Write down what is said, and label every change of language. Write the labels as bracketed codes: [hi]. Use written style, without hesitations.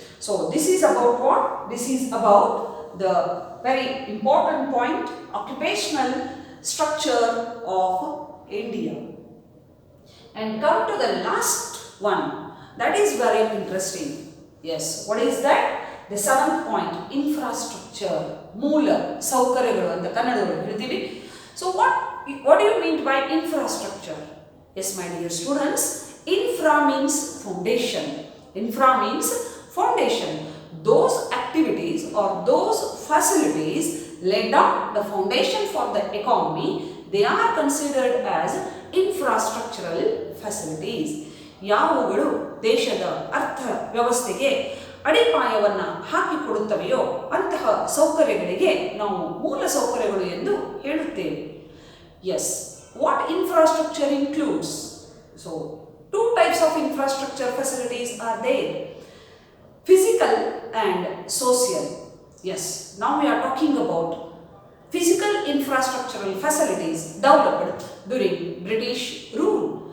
[en] So this is about what? This is about the very important point, occupational structure of India. And come to the last one, that is very interesting. Yes, what is that? The seventh point, infrastructure, [kn] ಮೂಲ ಸೌಕರ್ಯಗಳು ಅಂತ ಕನ್ನಡದಲ್ಲಿ ಹೇಳ್ತೀವಿ. [en] So what do you mean by infrastructure? Yes, my dear students, infra means foundation. Infra means foundation. Those activities or those facilities lay down the foundation for the economy, they are considered as infrastructural facilities. [kn] ಯಾವುಗಳು ದೇಶದ ಅರ್ಥ ವ್ಯವಸ್ಥೆಗೆ ಅಡಿಪಾಯವನ್ನು ಹಾಕಿಕೊಡುತ್ತವೆಯೋ ಅಂತಹ ಸೌಕರ್ಯಗಳಿಗೆ ನಾವು ಮೂಲ ಸೌಕರ್ಯಗಳು ಎಂದು ಹೇಳುತ್ತೇವೆ. [en] Yes, what infrastructure includes? So, two types of infrastructure facilities are there. Physical and social. Yes, now we are talking about physical infrastructural facilities developed during British rule.